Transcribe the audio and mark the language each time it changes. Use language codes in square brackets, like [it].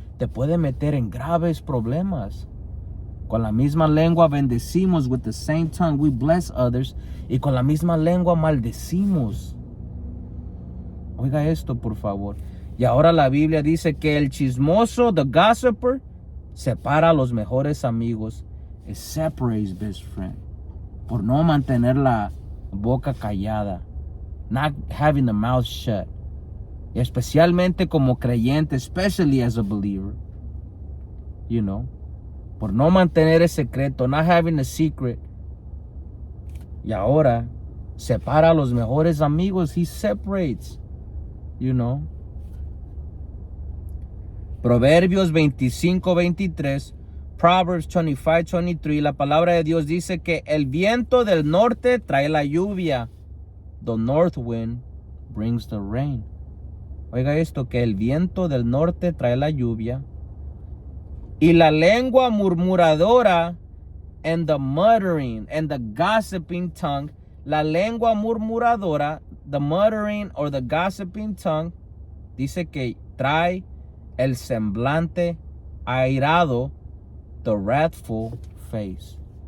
[es] Te puede meter en graves problemas. Con la misma lengua bendecimos. [en] With the same tongue we bless others. [es] Y con la misma lengua maldecimos. Oiga esto, por favor. Y ahora la Biblia dice que el chismoso, [en] the gossiper, [es] separa a los mejores amigos. [en] It separates best friend. [es] Por no mantener la boca callada. [en] Not having the mouth shut. [es] Y especialmente como creyente, [en] especially as a believer. You know. [es] Por no mantener el secreto, [en] not having a secret. [es] Y ahora separa a los mejores amigos. [en] He separates. You know. [es] Proverbios 25:23. Proverbs 25:23. La palabra de Dios dice que el viento del norte trae la lluvia. [en] The north wind brings the rain. [es] Oiga esto, que el viento del norte trae la lluvia. Y la lengua murmuradora [en] and the muttering and the gossiping tongue. [es] La lengua murmuradora, [en] the muttering or the gossiping tongue, [es] dice que trae el semblante airado, [en] the wrathful face.